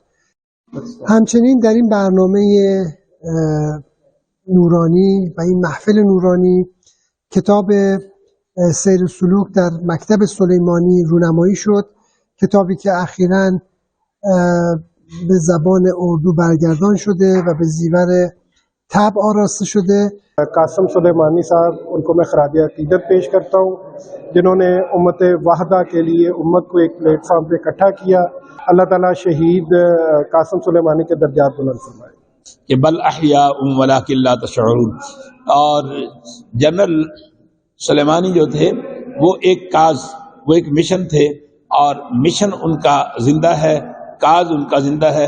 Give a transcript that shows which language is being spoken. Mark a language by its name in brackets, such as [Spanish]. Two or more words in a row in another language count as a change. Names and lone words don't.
[Persian] همچنین در این برنامه نورانی و این محفل نورانی کتاب سیر سلوک در مکتب سلیمانی رونمایی شد، کتابی که اخیراً به زبان اردو برگردان شده و به زیور طبع آراسته شده. [Urdu] قاسم سلیمانی صاحب ان کو میں خراج عقیدت پیش کرتا ہوں جنہوں نے امت واحدہ کے لیے امت کو ایک پلیٹ فارم پہ اکٹھا کیا۔ اللہ تعالیٰ شہید قاسم سلیمانی کے درجات بلند فرمائے کہ [Arabic] بل احیاء ولکن لا تشعرون۔ [Urdu] اور جنرل سلیمانی جو تھے وہ ایک کاز، وہ ایک مشن تھے، اور مشن ان کا زندہ ہے، کاز ان کا زندہ ہے۔